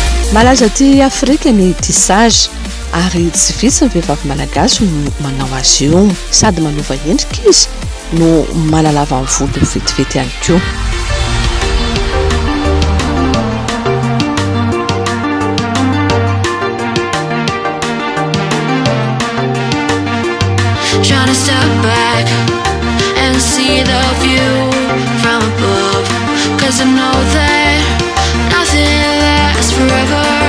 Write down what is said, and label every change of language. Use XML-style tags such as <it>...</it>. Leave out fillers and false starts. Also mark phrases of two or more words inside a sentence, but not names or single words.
<mg>malaza ty afrika ny tissage ary tsy vitsy ny vehivavy malagasy no manao azy io sady manova endrika izy no malalava ny volo vetivety ihany koa.</mg> <en>Trying to step back and see the view from above, 'cause I know that nothing lasts forever.</en>